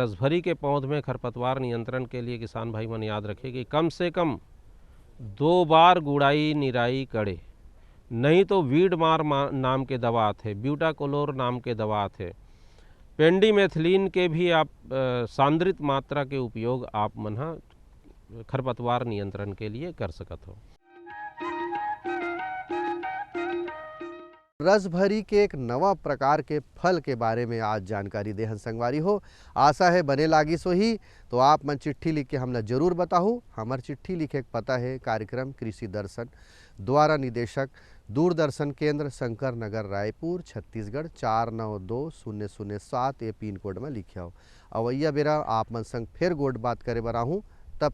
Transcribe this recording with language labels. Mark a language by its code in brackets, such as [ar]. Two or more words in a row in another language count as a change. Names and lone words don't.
[hne] रसभरी के पौध में खरपतवार नियंत्रण के लिए किसान भाई मन याद रखें कि कम से कम 2 बार गुड़ाई निराई करे, नहीं तो वीड मार नाम के दवा आते, ब्यूटाकोलोर नाम के दवा आते, पेंडीमेथिलीन के भी आप सांद्रित मात्रा के उपयोग आप मन खरपतवार नियंत्रण के लिए कर सकते हो। रस भरी के एक नवा प्रकार के फल के बारे में आज जानकारी देहन संगवारी हो। आशा है बने लागी सो ही। तो आप मन चिट्ठी लिख के हमला जरूर बताहू। हमार चिट्ठी लिखे के पता है कार्यक्रम कृषि दर्शन, द्वारा निदेशक दूरदर्शन केंद्र शंकर नगर रायपुर छत्तीसगढ़ 492007 ये पिन कोड में लिखे हो। अवैया बेरा आप मन संग फिर गोट बात करे बर आहूँ।